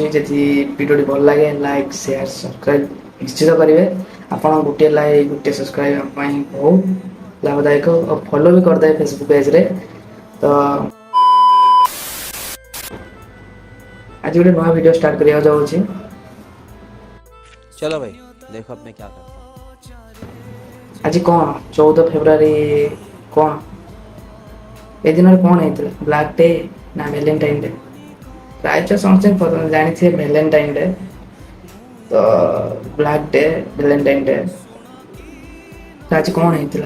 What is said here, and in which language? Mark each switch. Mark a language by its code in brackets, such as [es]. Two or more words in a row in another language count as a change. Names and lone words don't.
[or] ଯଦି ଭିଡ଼ିଓଟି ଭଲ ଲାଗେ [en] like share subscribe [or] ନିଶ୍ଚିତ କରିବେ। ଆପଣ ଗୋଟିଏ ଲାଇକ୍ ଗୋଟିଏ ସବସ୍କ୍ରାଇବ୍ ଆମ ପାଇଁ ବହୁତ ଲାଭଦାୟକ, ଆଉ ଫଲୋ ବି କରିଦେବେ ଫେସବୁକ୍ ପେଜ୍ରେ। ତ ଆଜି ଗୋଟେ ନୂଆ [en] video start [or] କରିବାକୁ ଯାଉଛି। [hi] चलो भाई देखो अब मैं क्या करता हूँ। [or] ଆଜି କ'ଣ 14 ଫେବୃଆରୀ, କ'ଣ ଏ ଦିନରେ କ'ଣ ହେଇଥିଲା? ବ୍ଲାକ୍ ଡେ ନା ଭ୍ୟାଲେଣ୍ଟାଇନ୍ ଡେ? ପ୍ରାୟତଃ ସମସ୍ତେ ଜାଣିଥିବେ ଭ୍ୟାଲେଣ୍ଟାଇନ୍ ଡେ। ତ ବ୍ଲାକ୍ ଡେ, ଭ୍ୟାଲେଣ୍ଟାଇନ୍ ଡେ, ତ ଆଜି କ'ଣ ହେଇଥିଲା?